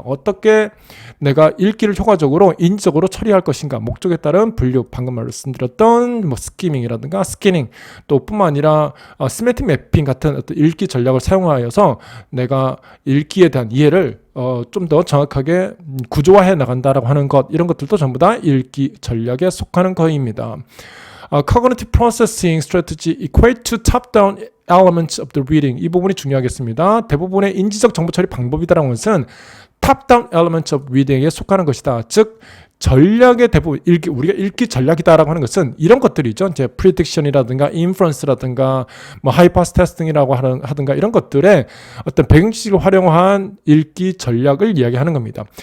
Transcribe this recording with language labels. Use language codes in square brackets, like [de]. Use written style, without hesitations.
[ko] 어떻게 내가 읽기를 효과적으로 인지적으로 처리할 것인가, 목적에 따른 분류, 방금 말씀드렸던 뭐 스키밍이라든가 스캐닝, 또 뿐만 아니라 시메틱 매핑 같은 어떤 읽기 전략을 사용하여서 내가 읽기에 대한 이해를 좀 더 정확하게 구조화해 나간다라고 하는 것, 이런 것들도 전부 다 읽기 전략에 속하는 거입니다. [en] Cognitive processing strategy equate to top-down elements of the reading. [ko] 이 부분이 중요하겠습니다. 대부분의 인지적 정보 처리 방법이다라는 것은 [en] top-down elements of reading [ko] 에 속하는 것이다. 즉 전략의 대부분, 우리가 읽기 전략이다라고 하는 것은 이런 것들이죠. 이제 prediction이라든가 inference라든가 뭐 hypothesis testing이라고 하든가 이런 것들의 어떤 배경지식을 활용한 읽기 전략을 이야기하는 겁니다.